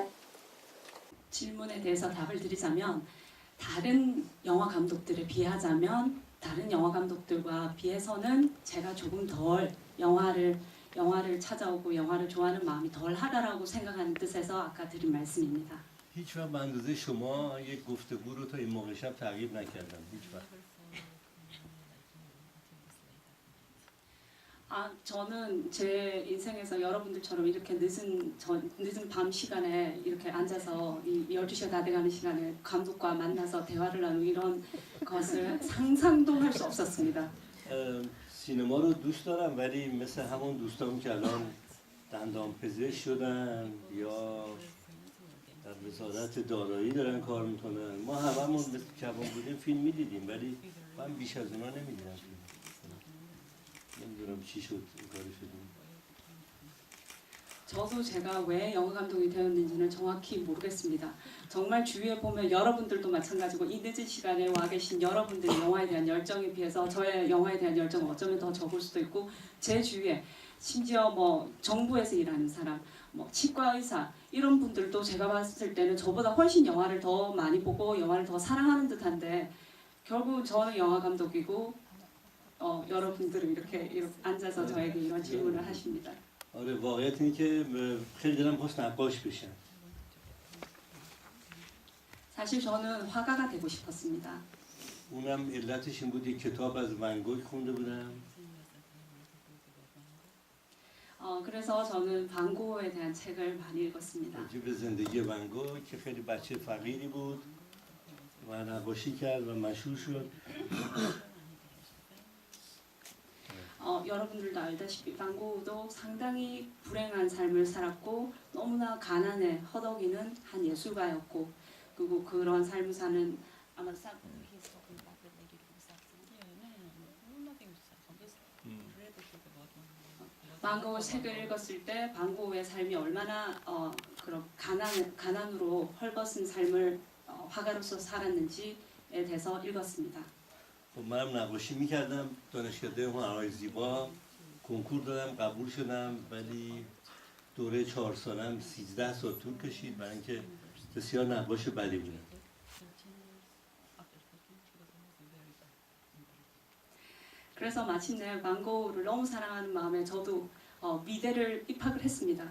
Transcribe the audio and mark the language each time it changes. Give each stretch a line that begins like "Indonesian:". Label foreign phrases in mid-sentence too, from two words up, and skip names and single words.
Korean: 질문에 대해서 답을 드리자면 다른 영화 감독들에 비하자면 다른 영화 감독들과 비해서는 제가 조금 덜 영화를 찾아오고 영화를 좋아하는 마음이 덜 하다라고 생각하는 뜻에서 아까 드린 말씀입니다.
Persian: هیچ وقت به اندازه شما یک گفتگو رو تا این موقع شب تعقیب نکردم. هیچ وقت.
Korean: 저는 제 인생에서 여러분들처럼 이렇게 늦은 밤 시간에 이렇게 앉아서 이 12시가 다 돼가는 시간에 감독과 만나서 대화를 나누는 이런 것을 상상도 할 수 없었습니다.
Persian: سینما رو دوست دارم ولی مثل همون دوستام که الان دندان پزشک شدن یا در وزارت دارایی دارن کار میکنن ما هممون مثل جوان بودیم فیلم میدیدیم ولی من بیش از اونا نمیدیدم فیلم. نمیدونم چی شد این کاری شدیم.
Korean: 저도 제가 왜 영화 감독이 되었는지는 정확히 모르겠습니다. 정말 주위에 보면 여러분들도 마찬가지고 이 늦은 시간에 와 계신 여러분들의 영화에 대한 열정에 비해서 저의 영화에 대한 열정은 어쩌면 더 적을 수도 있고 제 주위에 심지어 뭐 정부에서 일하는 사람, 뭐 치과 의사 이런 분들도 제가 봤을 때는 저보다 훨씬 영화를 더 많이 보고 영화를 더 사랑하는 듯한데 결국 저는 영화 감독이고 여러분들은 이렇게 앉아서 저에게 이런 질문을 하십니다.
Persian: آره واقعیت اینه که خیلی دلم خواست نقاش بشم.
Korean: 사실 저는 화가가 되고 싶었습니다.
Persian: اونم علتش این بود یک کتاب از ونگوگ خونده بودم.
Korean: 그래서 저는 반고에 대한 책을 많이 읽었습니다.
Persian: راجع به زندگی ونگوگ که خیلی بچه فقیری بود و نقاشی کرد و مشهور شد.
Korean: 여러분들도 알다시피 반고도 상당히 불행한 삶을 살았고 너무나 가난에 허덕이는 한 예술가였고 그리고 그런 삶을 사는 아마 반고의 책을 읽었을 때 반고의 삶이 얼마나 그런 가난으로 헐벗은 삶을 화가로서 살았는지에 대해서 읽었습니다.
Persian: منم نقاشی میکردم دانشکده هنرهای زیبا کنکور دادم قبول شدم ولی دوره 4 سالم 13 سال طول کشید برای اینکه بسیار نقاش بدی بودم.
Korean: 그래서 마침내 반고를 너무 사랑하는 마음에 저도 미대를 입학을 했습니다.